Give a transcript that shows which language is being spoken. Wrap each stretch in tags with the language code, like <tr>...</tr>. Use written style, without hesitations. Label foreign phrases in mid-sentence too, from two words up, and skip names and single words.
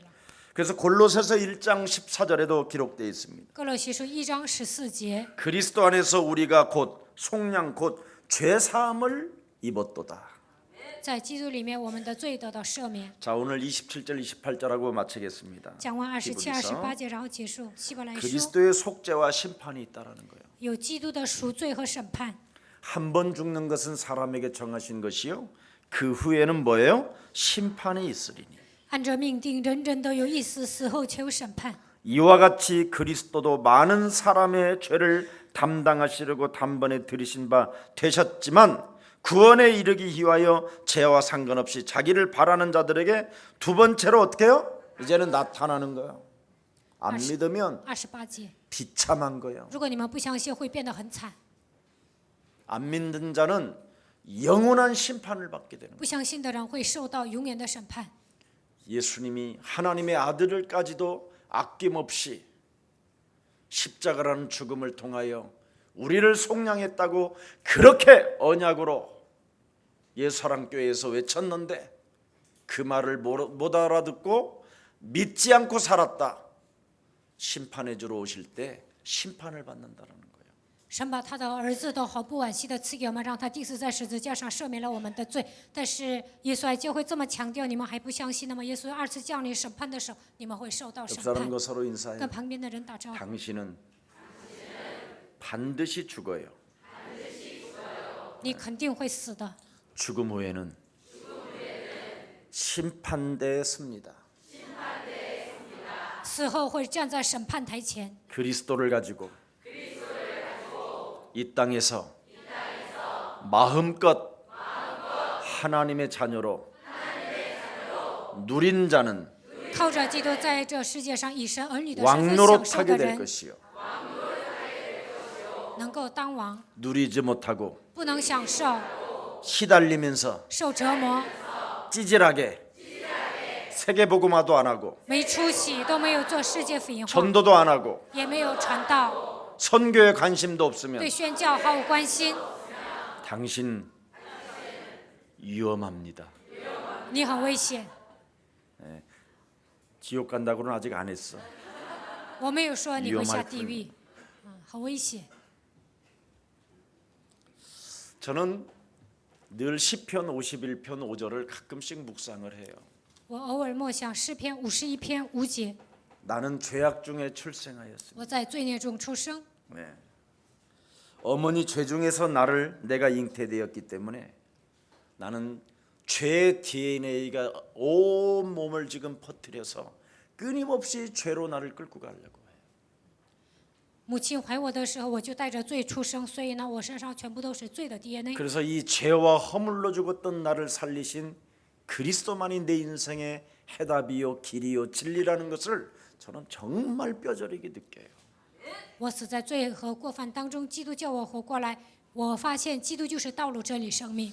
<ko>그래서 골로새서 1장 14절에도 기록되어 있습니다.</ko> <zh>哥罗西书1章14节，</zh> <ko>그리스도 안에서 우리가 곧 속량 곧 죄사함을 입었도다.</ko> <zh>在基督里面，我们的罪得到赦免。</zh> <ko>자, 오늘 27절 28절하고 마치겠습니다.</ko> <zh>讲完27、</zh> <ko>히브리서</ko> <zh>28节，然后结束。希伯来书</zh> <ko>그리스도의 속죄와 심판이 있다라는 거예요.</ko> <zh>有基督的赎罪和审判。</zh> <ko>한 번 죽는 것은 사람에게 정하신 것이요. 그 후에는 뭐예요? 심판이 있으리니.</ko> <zh>按着命定，人人都有一死，死后且有审判。</zh> <ko>이와 같이 그리스도도 많은 사람의 죄를 담당하시려고 단번에 들이신 바 되셨지만 구원에 이르기 위하여 죄와 상관없이 자기를 바라는 자들에게 두 번째로 어떻게 해요? 이제는 나타나는 거예요. 안 믿으면</ko> <zh>28节，</zh> <ko>비참한 거예요.</ko> <zh>如果你们不相信，会变得很惨。</zh> <ko>안 믿는 자는 영원한 심판을 받게 되는 거예요.</ko> <zh>不相信的人会受到永远的审判。</zh> <ko>예수님이 하나님의 아들을까지도 아낌없이 십자가라는 죽음을 통하여 우리를 속량했다고 그렇게 언약으로 예수사랑교회에서 외쳤는데 그 말을 못 알아듣고 믿지 않고 살았다. 심판해 주러 오실 때 심판을 받는다는 거예요.</ko> <zh>神把他的儿子都毫不惋惜的赐给我们，让他第四在十字架上赦免了我们的罪。但是耶稣爱教会这么强调，你们还不相信？那么耶稣二次降临审判的时候，你们会受到审</zh> <ko>옆</ko> <zh>判。</zh> <ko>사람과 서로 인사해요.</ko> <zh>跟旁边的人打招呼，</zh> <ko>당신은 반드시 죽어요.</ko> <zh>你肯定会死的。</zh> <ko>죽음 후에는 심판대에 섭니다.</ko> <zh>死后会站在审判台前，</zh> <ko>그리스도를 가지고 이 땅에서 마음껏 하나님의 자녀로 누린 자는</ko> <zh>靠着基督在这世界上以神儿女的身份</zh> <ko>왕노릇</ko> <zh>享受</zh> <ko>하게</ko> <zh>的</zh> <ko>될</ko> <zh>人，</zh> <ko>것이요</ko> <zh>能够当王，</zh> <ko>누리지 못하고</ko> <zh>不能享受，</zh> <ko>시달리면서</ko> <zh>受折磨，</zh> <ko>찌질하게 세계복음화도 안 하고</ko> <zh>没出息，都没有做世界福音化，</zh> <ko>전도도 안 하고</ko> <zh>也没有传道，</zh> <ko>선교에 관심도 없으면</ko> <zh>对宣教毫无关心，</zh> <ko>당신 위험합니다.</ko> <zh>你很危险。</zh> <ko>지옥 간다고는 아직 안 했어.</ko> <zh>我没有说你会下地狱，很危险。</zh> <ko>저는 늘 시편 51편 5절을 가끔씩 묵상을 해요.</ko> <zh>我偶尔默想诗篇51篇5节，</zh> <ko>나는 죄악 중에 출생하였습니다.</ko> <zh>我在罪孽中出生，</zh> <ko>네. 어머니 죄 중에서 나를 내가 잉태되었기 때문에 나는 죄의 DNA가 온 몸을 지금 퍼뜨려서 끊임없이 죄로 나를 끌고 가려고 해요.</ko> <zh>母亲怀我的时候，我就带着罪出生，所以呢，我身上全部都是罪的 DNA。</zh> <ko>그래서 이 죄와 허물로 죽었던 나를 살리신 그리스도만이 내 인생의 해답이요 길이요 진리라는 것을 저는 정말 뼈저리게 느껴요.</ko> <zh>我死在罪和过犯当中，基督叫我活过来， 我发现基督就是道路、真理、生命。</zh>